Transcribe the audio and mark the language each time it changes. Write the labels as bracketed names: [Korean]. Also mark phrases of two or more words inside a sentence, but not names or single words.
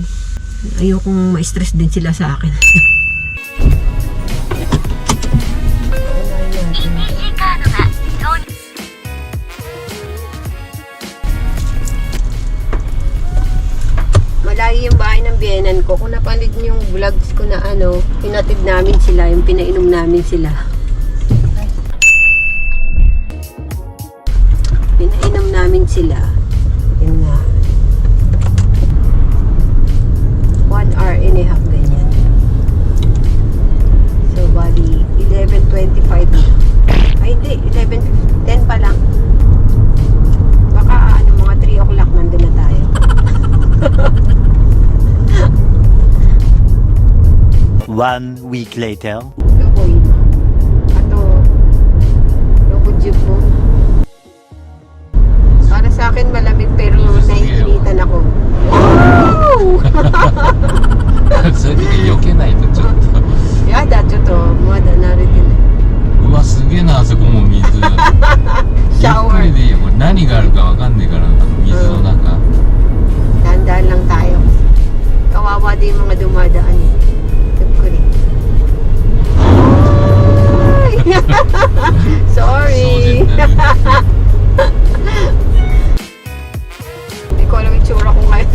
[Filipino] Ayokong ma-stress din sila sa akin. Malayo yung bahay ng biyenan ko. Kung napanood niyo yung vlogs ko na pinatid namin sila, yung pinainom namin sila. Pinainom namin sila. Yun nga. [English] 1 hour and a half, [Filipino] ganyan. So, bali, 11:25 na. Ay, hindi. 11:10 pa lang. Baka, mga 3 o'clock nandun na tayo. [English] One week later. [Filipino] Lokoy. Loko jeep mo. Para sa akin malamig pero naiinitan ako. Wow! [Japanese] それで避けないとちょっと。やだ、ちょっとまだ慣れてない。うわ、すげえな、あそこも水。シャワー。ゆっくりでいいよ。これ何があるかわかんねえから、水の中。 [Filipino] Dahan-dahan lang tayo. Kawawa din yung mga dumadaan eh. Tugkuri. Sorry! Hindi ko alam yung tsura ko ngayon.